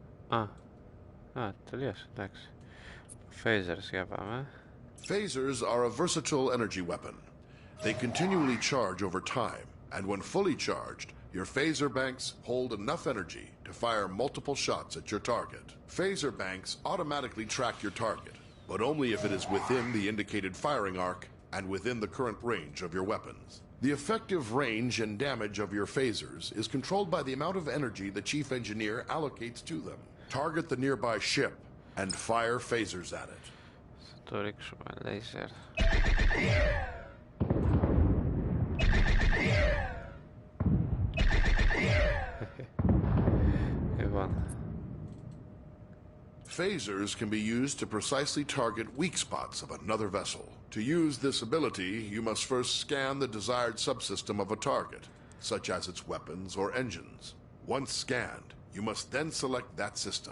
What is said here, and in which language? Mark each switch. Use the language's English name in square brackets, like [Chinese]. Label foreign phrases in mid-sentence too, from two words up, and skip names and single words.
[Greek] Τελείωσε, εντάξει. Phasers για πάμε. [English] Phasers are a versatile energy weapon. They continually charge over time, and when fully charged, your phaser banks hold enough energy to fire multiple shots at your target. Phaser banks automatically track your target, but only if it is within the indicated firing arc and within the current range of your weapons. The effective range and damage of your phasers is controlled by the amount of energy the chief engineer allocates to them. Target the nearby ship and fire phasers at it. [Greek] Θα το ρίξουμε laser. Λοιπόν. [English] Phasers can be used to precisely target weak spots of another vessel. To use this ability, you must first scan the desired subsystem of a target, such as its weapons or engines. Once scanned, you must then select that system.